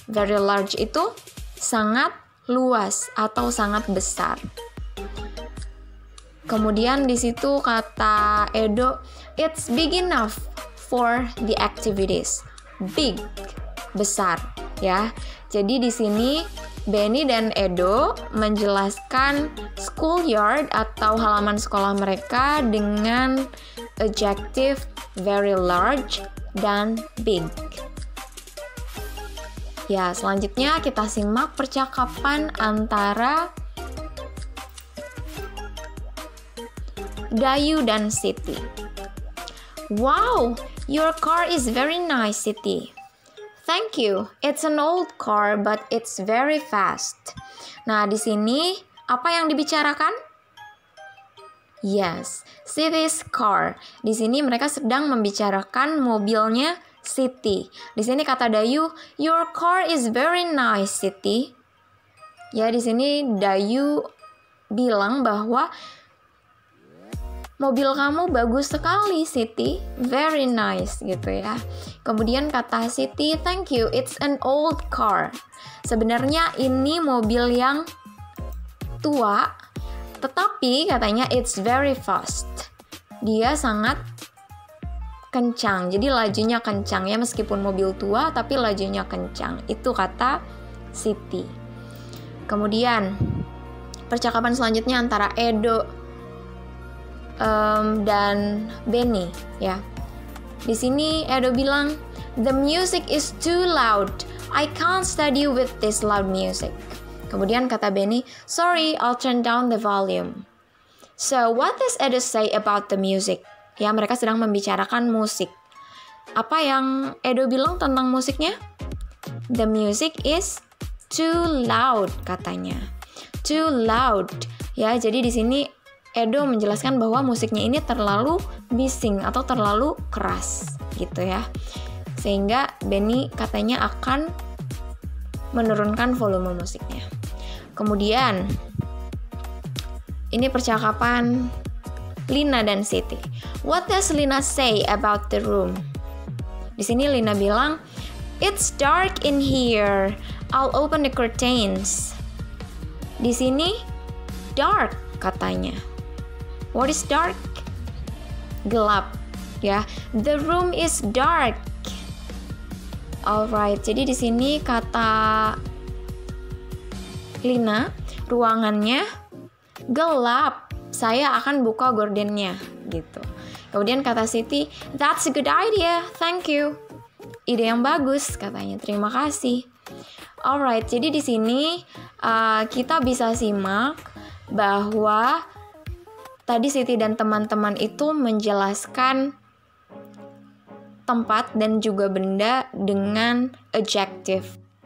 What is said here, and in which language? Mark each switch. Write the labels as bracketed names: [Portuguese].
[Indonesian] Very large itu sangat luas atau sangat besar. Kemudian di situ kata Edo, [English] it's big enough for the activities. [Indonesian] Big, besar, ya. Jadi di sini Benny dan Edo menjelaskan schoolyard atau halaman sekolah mereka dengan adjective very large dan big. Ya, selanjutnya kita simak percakapan antara Dayu dan Siti. [English] Wow, your car is very nice, Siti. Thank you. It's an old car, but it's very fast. [Indonesian] Nah, di sini apa yang dibicarakan? [English] Yes, Siti's car. [Indonesian] Di sini mereka sedang membicarakan mobilnya Siti. Di sini kata Dayu, [English] your car is very nice, Siti. [Indonesian] Ya, di sini Dayu bilang bahwa mobil kamu bagus sekali, Siti. [English] Very nice, [Indonesian] gitu ya. Kemudian kata Siti, [English] thank you, it's an old car. [Indonesian] Sebenarnya ini mobil yang tua, tetapi katanya [English] it's very fast. [Indonesian] Dia sangat kencang, jadi lajunya kencang ya, meskipun mobil tua, tapi lajunya kencang. Itu kata Siti. Kemudian, percakapan selanjutnya antara Edo dan Benny ya. Di sini Edo bilang, [English] the music is too loud. I can't study with this loud music. [Indonesian] Kemudian kata Benny, [English] sorry, I'll turn down the volume. So what does Edo say about the music? [Indonesian] Ya, mereka sedang membicarakan musik. Apa yang Edo bilang tentang musiknya? [English] The music is too loud [Indonesian] katanya. [English] Too loud. [Indonesian] Ya, jadi di sini Edo menjelaskan bahwa musiknya ini terlalu bising atau terlalu keras gitu ya. Sehingga Benny katanya akan menurunkan volume musiknya. Kemudian ini percakapan Lina dan Siti. [English] What does Lina say about the room? [Indonesian] Di sini Lina bilang, [English] it's dark in here. I'll open the curtains. [Indonesian] Di sini dark katanya. [English] What is dark? [Indonesian] Gelap, ya. [English] The room is dark. [Indonesian] Alright, jadi di sini kata Lina, ruangannya gelap. Saya akan buka gordennya, gitu. Kemudian kata Siti, [English] that's a good idea, thank you. [Indonesian] Ide yang bagus, katanya. Terima kasih. Alright, jadi di sini kita bisa simak bahwa tadi Siti dan teman-teman itu menjelaskan tempat dan juga benda dengan adjective.